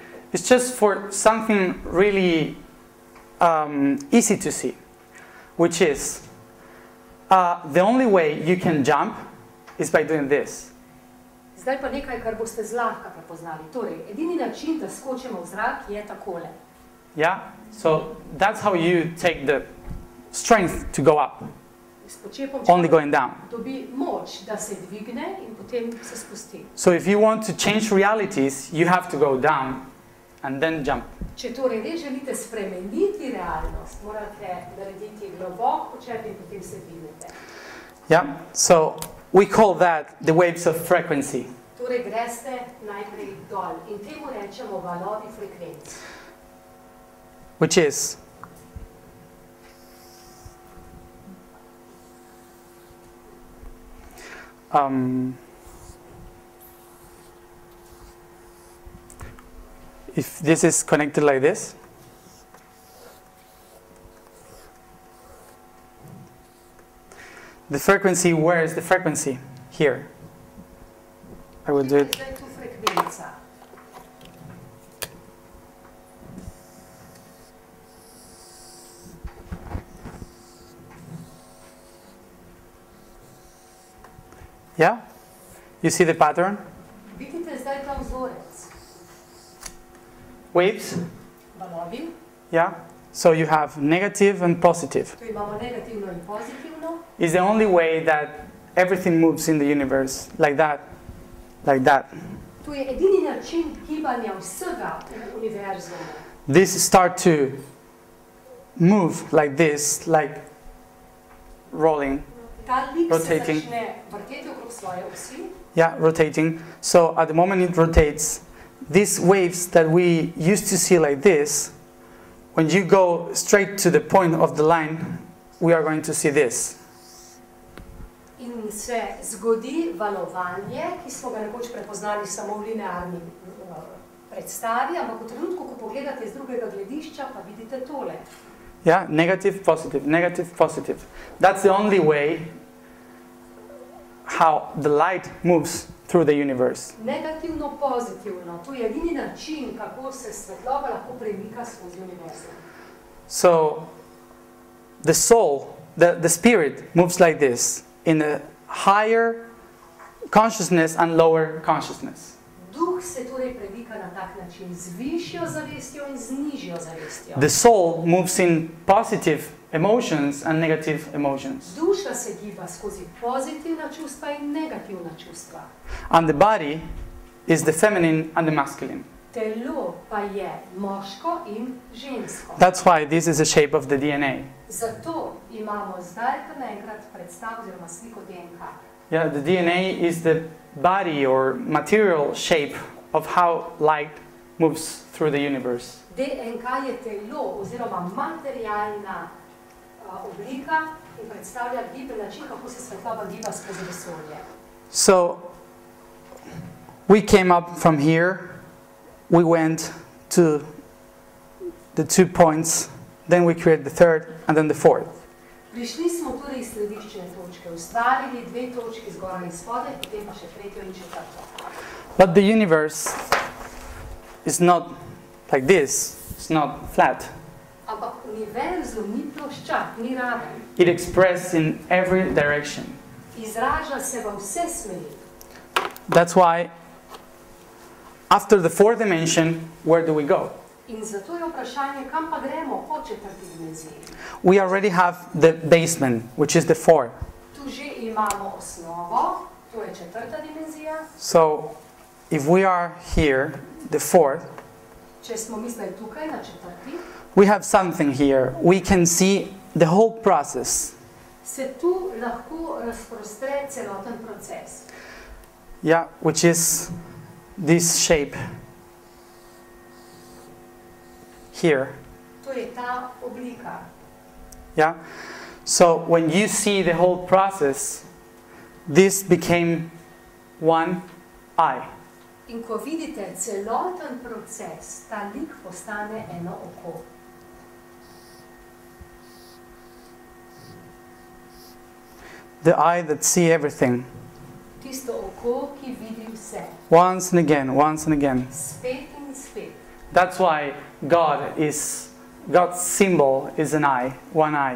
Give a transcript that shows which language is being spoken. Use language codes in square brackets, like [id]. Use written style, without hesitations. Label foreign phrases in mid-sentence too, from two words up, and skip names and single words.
[en] It's just for something really easy to see, which is the only way you can jump is by doing this. [sl] Zdaj pa nekaj, kar boste zlahka prepoznali. Torej, edini način, da skočimo v zrak, je takole. [en] Yeah? So that's how you take the strength to go up, [sl] S počepom [en] only going down. [sl] dobi moč, da se dvigne in potem se spusti. [en] So if you want to change realities, you have to go down and then jump. [sl] Če torej res želite spremeniti realnost, morate narediti globok počep in potem se dvignete. [en] Yeah? So we call that the waves of frequency. [sl] Torej greste najprej dol in temu rečemo valovi frekvenc. [en] Which is if this is connected like this, the frequency, where is the frequency? Here. I will do it. [sl] Zdaj tu frekvenca. [en] Yeah? You see the pattern? [sl] Vidite zdaj ta vzorec. [en] Waves? [sl] Valovi. [en] Yeah? So you have negative and positive. [sl] Tu imamo negativno in pozitivno. [en] It's the only way that everything moves in the universe, like that, like that. [sl] Tu je edini način gibanja vsega v univerzumu. [en] These start to move like this, like rolling. [sl] Ta lik [en] Rotating. [sl] se začne vrteti okrog svoje osi. [en] Yeah, rotating. So at the moment it rotates, these waves that we used to see like this, when you go straight to the point of the line, we are going to see this. [sl] In se zgodi valovanje, ki smo ga nekoč prepoznali samo v linearni predstavi, ampak v trenutku, ko pogledate z drugega gledišča, pa vidite tole. [en] Yeah, negative, positive, negative, positive. That's the only way how the light moves through the universe. [sl] Negativno, pozitivno. To je edini način, kako se svetloba lahko premika skozi univerzum. [en] So, the soul, the spirit moves like this, in a higher consciousness and lower consciousness. [sl] Duh se torej premika na tak način, z višjo zavestjo in z nižjo zavestjo. [en] The soul moves in positive emotions and negative emotions. [sl] Duša se giba skozi pozitivna čustva in negativna čustva. [en] And the body is the feminine and the masculine. [sl] Telo pa je moško in žensko. [en] That's why this is the shape of the DNA. [sl] Zato imamo zdaj kar naenkrat predstav oziroma sliko DNK. [en] Yeah, the DNA is the body or material shape of how light moves through the universe. [sl] DNK je telo oziroma materialna oblika in predstavlja giben način, kako se svetloba giba skozi vesolje. [en] So, we came up from here, we went to the 2 points, then we created the third and then the fourth. [sl] Prišli smo torej iz središčne točke, ustvarili 2 točki zgoraj in spodaj, potem pa še tretjo in četrto. [en] But the universe is not like this, it's not flat. [sl] Ampak univerzum ni ploščat, ni raven. [en] It expresses in every direction. [sl] Izraža se v vse smeri. [en] That's why after the fourth dimension, where do we go? [sl] In zato je vprašanje, kam pa gremo po četrti dimenziji. [en] We already have the basement, which is the fourth. [sl] Tu že imamo osnovo, to je četrta dimenzija. [en] So, if we are here, the fourth, [sl] Če smo mi zdaj tukaj na četrti, [en] we have something here. We can see the whole process. [sl] se tu lahko razprostre celoten proces. [en] Yeah, which is this shape here. [sl] To je ta oblika. [en] Yeah. So when you see the whole process, this became one eye. [sl] In ko vidite celoten proces, ta lik postane eno oko. [en] The eye that sees everything. [sl] Tisto oko, ki vidi vse. [en] Once and again, once and again. [sl] Spet in spet. [en] That's why God's symbol is an eye, one eye.